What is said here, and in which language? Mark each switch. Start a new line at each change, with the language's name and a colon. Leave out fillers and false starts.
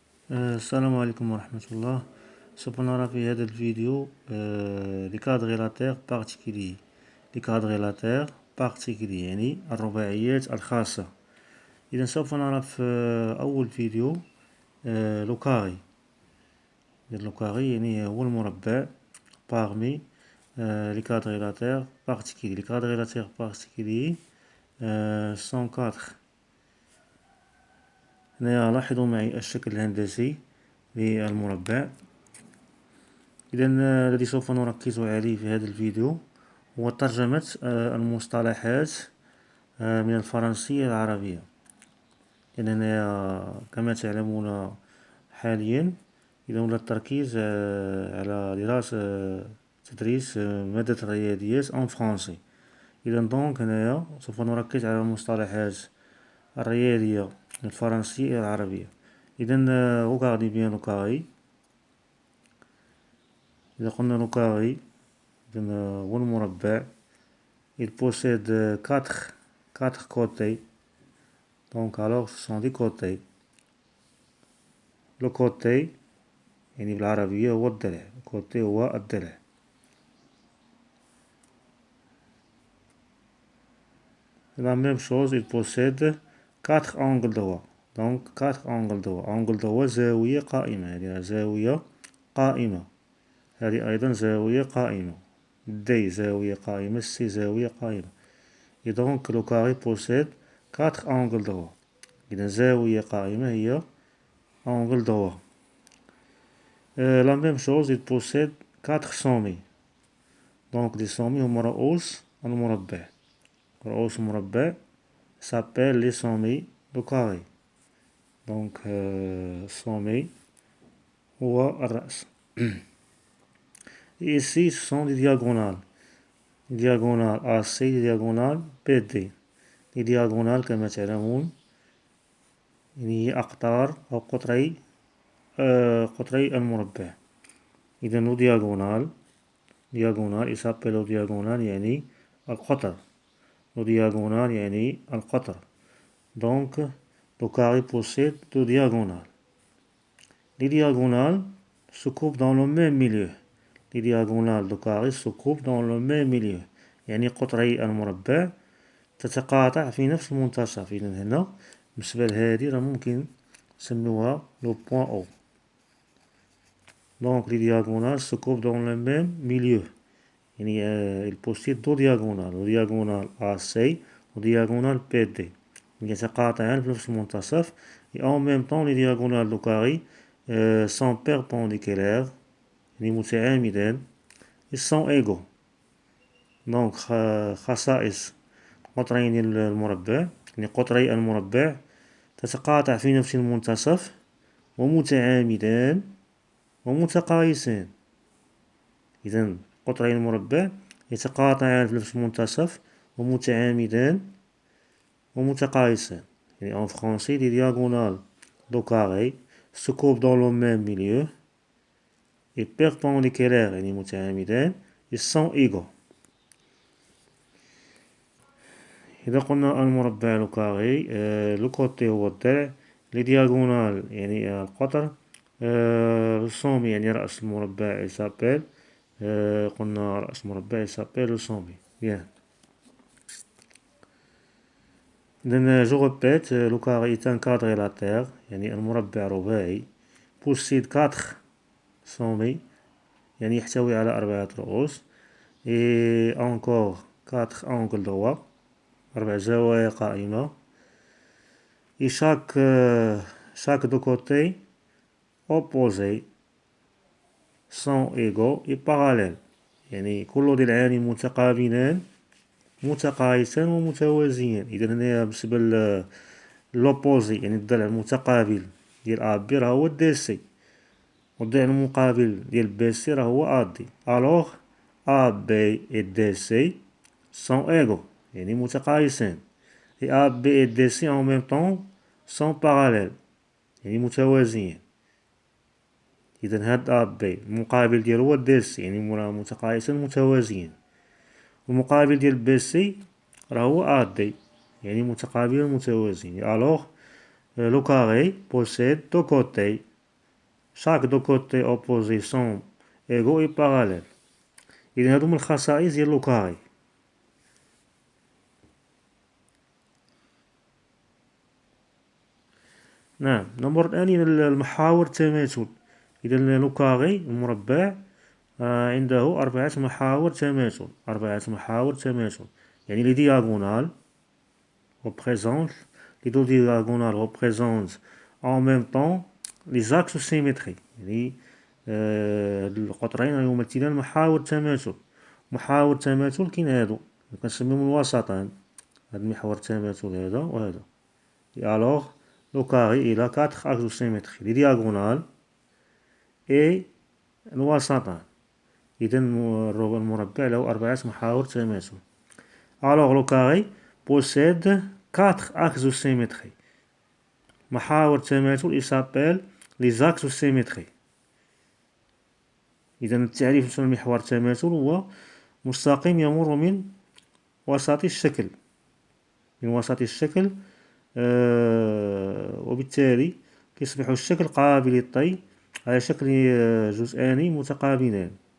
Arabic: السلام عليكم ورحمة الله. سوف نرى في هذا الفيديو لي كادغيلاتير بارتيكولي. لي كادغيلاتير بارتيكولي يعني الرباعيات الخاصة. إذا سوف نرى في أول فيديو لو كاري. لو كاري يعني هو المربع
French: parmi les quadrilatères particuliers. Les quadrilatères particuliers sont quatre.
Arabic: هنا لاحظوا معي الشكل الهندسي للمربع. إذا الذي سوف نركز عليه في هذا الفيديو هو ترجمة المصطلحات من الفرنسية العربية. لأننا كما تعلمون حاليا إذا ولا التركيز على دراسة تدريس مادة الرياضيات أون فرونسي. إذا دونك هنايا سوف نركز على المصطلحات الرياضية الفرنسية العربية.
French: إذا regardez bien le carré.
Arabic: إذا قلنا le carré هو المربع.
French: Il possède quatre côtés. Donc alors ce sont des côtés.
Arabic: Le côté يعني بالعربية هو الضلع. côté هو الضلع.
French: La même chose, il possède quatre angles droits. Donc quatre angles droits.
Arabic: angle droit زاوية قائمة. يعني زاوية قائمة. هذه أيضا زاوية قائمة. D زاوية قائمة. C زاوية قائمة.
French: Et donc le carré possède quatre angles droits.
Arabic: إذا زاوية قائمة هي angle droit.
French: La même chose, il possède quatre sommets. Donc les sommets
Arabic: هما رؤوس المربع. رؤوس المربع
French: s'appelle les sommets du carré.
Arabic: Donc sommet هو الرأس.
French: Et ici ce sont des diagonales. diagonale AC, diagonale BD.
Arabic: les diagonales كما تعلمون يعني هي أقطار أو قطري المربع.
French: إذا le diagonale il s'appelle le diagonale
Arabic: يعني القطر. le diagonale يعني القطر.
French: Donc le carré possède deux diagonales. les diagonales se coupent dans le même milieu. les diagonales du carré se coupent dans le même milieu.
Arabic: يعني قطري المربع تتقاطع في نفس المنتصف. إذا هنا بالنسبة لهذه راه ممكن نسميوها لو بوان أو.
French: Donc les diagonales se coupent dans le même milieu. يعني il possède deux diagonales. le diagonale AC و diagonale BD.
Arabic: يتقاطعان في نفس المنتصف.
French: Et en même temps les diagonales du carré sont perpendiculaires.
Arabic: يعني متعامدان.
French: Ils sont égaux.
Arabic: Donc خصائص قطرين المربع يعني قطري المربع تتقاطع في نفس المنتصف ومتعامدان ومتقايسان. إذن قطري المربع يتقاطعان في نفس المنتصف ومتعامدان ومتقايسان.
French: يعني en français les diagonales du carré se coupent dans le même milieu et perpendiculaires
Arabic: يعني متعامدان.
French: Ils sont égaux.
Arabic: إذا قلنا المربع لو كاري لو كوتي هو الضلع. لي دياغونال يعني القطر. لو سومي يعني رأس المربع يسابيل. قلنا رأس المربع يسابيل لو سومي.
French: bien. إذن جو ريبيت لو كاري est un quadrilatère
Arabic: يعني المربع رباعي.
French: possède quatre sommets
Arabic: يعني يحتوي على 4 رؤوس.
French: et encore 4 angles droits
Arabic: 4 زوايا قائمة.
French: et chaque deux côtés opposés sont égaux et parallèles.
Arabic: يعني كل ضلعان متقابلان متقايسان ومتوازيان. إذا هنا بالنسبة لوبوزي يعني الضلع المتقابل ديال أ بي راه هو دي سي. والضلع المقابل ديال بي سي راه هو أ دي. ألوغ أ بي et دي سي
French: sont égaux
Arabic: يعني متقايسان.
French: et A, B et D, C en même temps sont parallèles
Arabic: يعني متوازيين. إذا هاد A, B المقابل ديالو هو D, C يعني متقايسين متوازيين. والمقابل ديال B, C راه هو A, D يعني متقابلين متوازيين.
French: alors le carré possède deux côtés. chaque deux côtés opposés sont égaux et parallèles.
Arabic: إذا هادو من الخصائص ديال لو كاري. نعم. الأمر الثاني المحاور التماثل. إذا لو كاري المربع عنده 4 محاور تماثل. 4 محاور تماثل.
French: يعني لي دياغونال représentent les deux diagonales représentent en même temps les axes symétriques.
Arabic: يعني القطرين يمثلان محاور التماثل. محاور التماثل كاين هادو كنسميهم الوسطان. هاد محور التماثل هذا وهذا.
French: alors le carré il a 4 axes symétriques. les diagonales et الوسطان.
Arabic: إذا المربع له 4 محاور تماثل.
French: alors le carré possède 4 axes symétriques.
Arabic: محاور التماثل
French: il s'appelle les axes symétriques.
Arabic: إذا التعريف ديال محور التماثل هو مستقيم يمر من وسط الشكل. من وسط الشكل وبالتالي كيصبح الشكل قابل للطي على شكل جزئان متقابلان.